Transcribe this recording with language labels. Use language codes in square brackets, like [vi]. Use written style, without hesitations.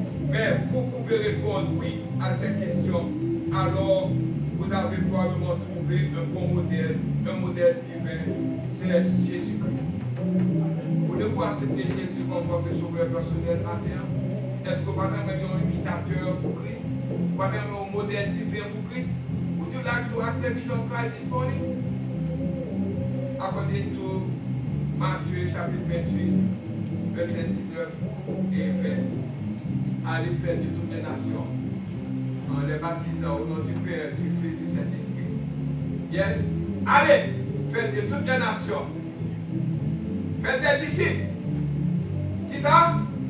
[fr] Mais vous pouvez répondre oui à cette question. Alors, vous avez probablement trouvé un bon modèle, un modèle divin. C'est Jésus-Christ. Voulez-vous accepter Jésus comme votre sauveur personnel matin? Est-ce que vous avez un imitateur pour Christ? Vous avez un modèle divin pour Christ? [en] Would you like to accept Jesus Christ this morning? According to [fr] Matthieu chapitre 28, verset 19 et 20, allez faire de toutes les nations en les baptisant au nom du Père, du Fils et du Saint-Esprit. [en] Yes? [fr] Allez, faites de toutes les nations. Faites des disciples. Qui ça?